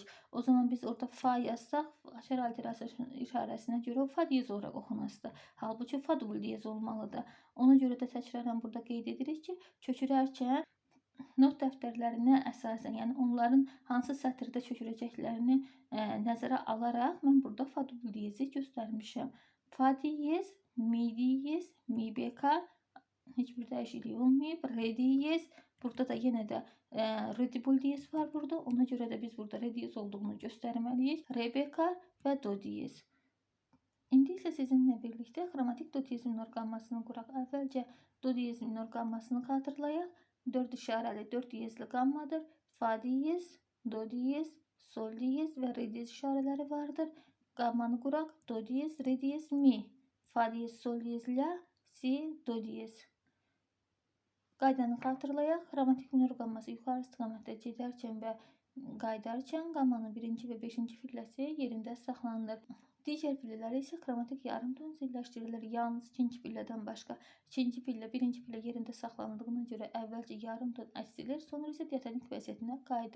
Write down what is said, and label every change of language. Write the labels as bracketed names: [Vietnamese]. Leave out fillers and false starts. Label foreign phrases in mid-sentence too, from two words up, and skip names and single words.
[Azerbaijani] O zaman biz orada fa yazsaq, açar alterasiya işarəsinə görə o fa diyez olaraq oxunasıdır. Halbuki fa dubl diyez olmalıdır. Ona görə də təkrarən burada qeyd edirik ki, köçürərkən not dəftərlərinə əsasən, yəni onların hansı sətirdə köçürəcəklərini nəzərə alaraq mən burada fa dubl diyezi göstərmişəm. Fa diyez, mi diyez, mi bekar, heç bir dəyişiklik olmayıb. Re diyez, burada da yenə də re dubl diyez var burada. Ona görə də biz burada re diyez olduğunu göstərməliyik. Re bekar və do diyez. İndi isə sizinlə birlikdə xromatik do diyez minor qammasını quraq. Əvvəlcə do diyez minor qammasını xatırlayaq. 4 işarəli 4 diyezli qammadır. Fa diyez, do diyez, sol diyez və re diyez işarələri vardır. Qammanı quraq. Do diyez, re diyez, mi. Fa diyez, sol diyez, la, si, do diyez. Qaydanı xatırlayaq. Xromatik minor qamması yuxarı istiqamətdə gedərkən və qayıdarkən qammanın 1-ci və 5-ci filləsi yerində saxlanılır. Digər pillələri isə xromatik yarım ton zilləşdirilir. Yalnız ikinci pillədən başqa. İkinci pillə, birinci pillə yerində saxlanıldığına görə əvvəlcə yarım ton əsilir, sonra isə diatonik vəziyyətinə qayıdır.